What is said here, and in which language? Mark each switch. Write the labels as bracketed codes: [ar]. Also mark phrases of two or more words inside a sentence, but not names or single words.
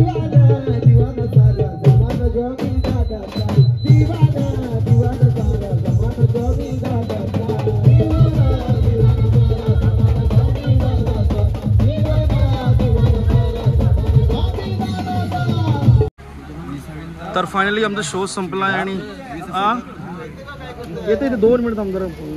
[hi] दीवाना सारा जमाना जोगी दादा दीवाना दीवाना सारा जमाना जोगी दादा [mr] तर फायनली आमचा शो संपला आहे आणि येते 2 मिनिट थांब जरा.